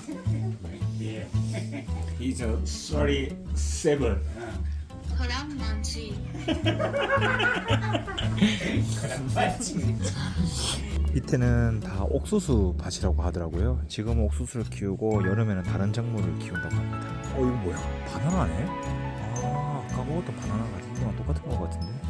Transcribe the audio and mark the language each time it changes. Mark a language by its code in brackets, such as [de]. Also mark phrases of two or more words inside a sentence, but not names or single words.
[en] Yeah. He's a 37. [ne] खराब मान्छे [ko] 밑에는 다 옥수수 밭이라고 하더라고요. 지금은 옥수수를 키우고 여름에는 다른 작물을 키운다고 합니다. 이거 뭐야? 바나나네? 아까 먹었던 바나나가 이거랑 똑같은 거 같은데?